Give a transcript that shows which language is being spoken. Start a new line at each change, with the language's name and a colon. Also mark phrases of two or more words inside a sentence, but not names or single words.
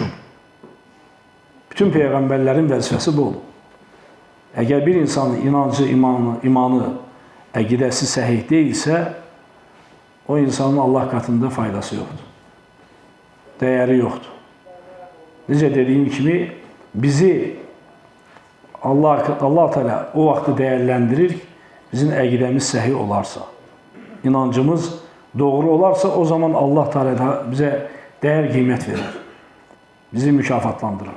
Turkish: Bütün peygamberlerin vazifesi bu olur. Eğer bir insanın inancı, imanı, akidesi səhih değilse o insanın Allah katında faydası yoktur. Değeri yoktur.
Azerbaijani: necə dediyim kimi bizi Allah Teala o vaxtı dəyərləndirir, bizim əqidəmiz səhih olarsa, inancımız doğru olarsa, o zaman Allah Teala bizə dəyər qiymət verir, bizi mükafatlandırır.